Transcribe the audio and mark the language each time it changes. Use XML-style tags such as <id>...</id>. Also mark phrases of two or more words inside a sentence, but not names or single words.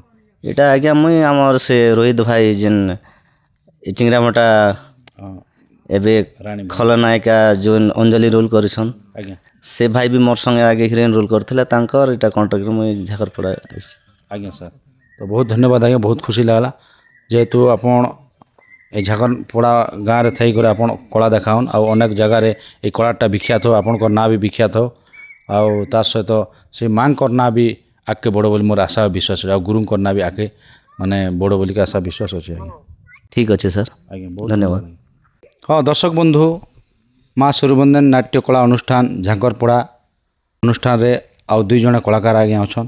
<or>ଏଇଟା ଆଜ୍ଞା ମୁଇଁ ଆମର ସେ ରୋହିତ ଭାଇ ଯେନ୍ ଚିଙ୍ଗରାମଟା ହଁ ଏବେ ରାଣୀ ଖଳନାୟିକା ଯୋନ୍ ଅଞ୍ଜଲି ରୋଲ୍ କରିଛନ୍, ଆଜ୍ଞା ସେ ଭାଇ ବି ମୋର୍ ସଙ୍ଗେ ଆଗେ ହିରୋଇନ୍ ରୋଲ୍ କରିଥିଲେ। ତାଙ୍କର ଏଇଟା କଣ୍ଟାକ୍ଟରେ ମୁଇଁ ଝାକରପଡ଼ା ଆସିଛି। ଆଜ୍ଞା ସାର୍। ତ ବହୁତ ଧନ୍ୟବାଦ ଆଜ୍ଞା, ବହୁତ ଖୁସି ଲାଗଲା ଯେହେତୁ ଆପଣ ଏଇ ଝାକରପଡ଼ା ଗାଁରେ ଥାଇକରେ ଆପଣ କଳା ଦେଖାଉନ୍ ଆଉ ଅନେକ ଜାଗାରେ এই କଳାଟା ବିଖ୍ୟାତ ହଉ, ଆପଣଙ୍କର ନାଁ ବି ବିଖ୍ୟାତ ହଉ, ଆଉ ତା ସହିତ ସେ ମାଆଙ୍କର ନାଁ ବି ଆଗକେ ବଡ଼ ବୋଲି ମୋର ଆଶା ବିଶ୍ୱାସ ଅଛି, ଆଉ ଗୁରୁଙ୍କର ନାଁ ବି ଆଗକେ ମାନେ ବଡ଼ ବୋଲିକି ଆଶା ବିଶ୍ୱାସ ଅଛି ଆଜ୍ଞା। ଠିକ୍ ଅଛି ସାର୍, ଆଜ୍ଞା ବହୁତ ଧନ୍ୟବାଦ। ହଁ ଦର୍ଶକ ବନ୍ଧୁ, ମା ସୁରବନ୍ଦନ ନାଟ୍ୟକଳା ଅନୁଷ୍ଠାନ ଝାକରପଡ଼ା ଅନୁଷ୍ଠାନରେ ଆଉ 2 ଜଣ କଳାକାର ଆଜ୍ଞା ଅଛନ୍।</or>